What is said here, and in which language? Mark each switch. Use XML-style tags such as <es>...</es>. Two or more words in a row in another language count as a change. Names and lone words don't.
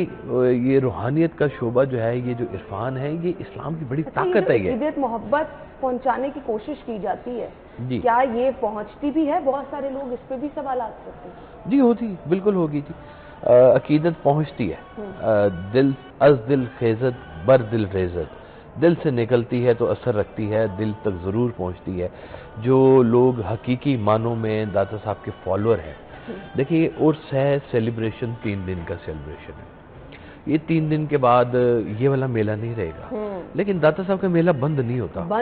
<ur>یہ روحانیت کا شعبہ جو ہے، یہ جو عرفان ہے، یہ اسلام کی بڑی طاقت ہے۔ یہ عقیدت محبت پہنچانے کی کوشش کی جاتی ہے، کیا یہ پہنچتی بھی ہے؟ بہت سارے لوگ اس پہ بھی سوالات کرتے ہیں۔ جی ہوتی، بالکل ہوگی جی، عقیدت پہنچتی ہے،</ur> <fa>دل از دل خیزت بر دل ریزت،</fa> <ur>دل سے نکلتی ہے تو اثر رکھتی ہے، دل تک ضرور پہنچتی ہے۔ جو لوگ حقیقی معنوں میں داتا صاحب کے فالوور ہیں، دیکھیے عرس ہے، سیلیبریشن 3 دن کا سیلیبریشن ہے، یہ 3 دن کے بعد یہ والا میلہ نہیں رہے گا، لیکن داتا صاحب کا میلہ بند نہیں ہوتا،</ur>